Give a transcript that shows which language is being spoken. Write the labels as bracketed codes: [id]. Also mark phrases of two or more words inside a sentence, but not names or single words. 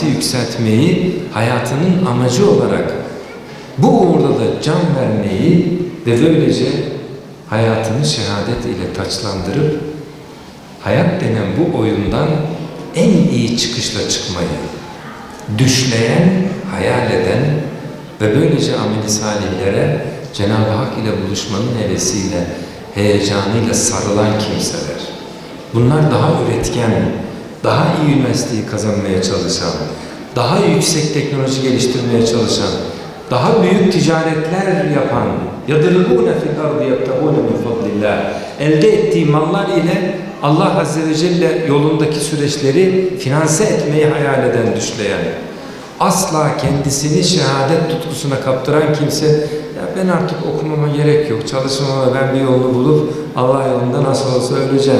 [tr] yükseltmeyi hayatının amacı olarak bu uğurda da can vermeyi ve böylece hayatını şehadet ile taçlandırıp hayat denen bu oyundan en iyi çıkışla çıkmayı düşleyen, hayal eden ve böylece amel-i salihlere Cenab-ı Hak ile buluşmanın hevesiyle, heyecanıyla sarılan kimseler. Bunlar daha üretken, daha iyi üniversiteyi kazanmaya çalışan, daha yüksek teknoloji geliştirmeye çalışan, daha büyük ticaretler yapan, [ar] يَدْرِبُونَ فِي الْاَرْضِ يَبْتَغُونَ مِنْ فَضْلِ اللّٰهِ [tr] elde ettiği mallar ile Allah [ar] عز وجل [tr] yolundaki süreçleri finanse etmeyi hayal eden, düşleyen, asla kendisini şehadet tutkusuna kaptıran kimse, ya ben artık okumama gerek yok, çalışmama, ben bir yolunu bulup Allah yolunda nasıl olsa öleceğim.